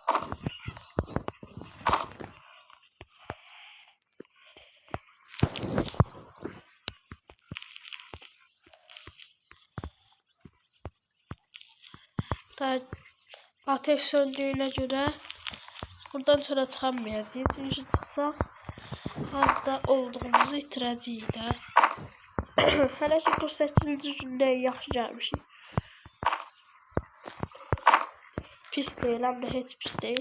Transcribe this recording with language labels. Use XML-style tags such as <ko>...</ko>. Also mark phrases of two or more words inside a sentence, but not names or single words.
<tr>Ateş söndüğüne göre buradan sonra çıkamayacağız. Çünkü çıksak hatta olduğumuzu</tr> <az>itirəcəyik də. Hələ ki 48-ci gündə yaxşı gəlmişik. Pis deyil, həm də heç pis deyil.</az>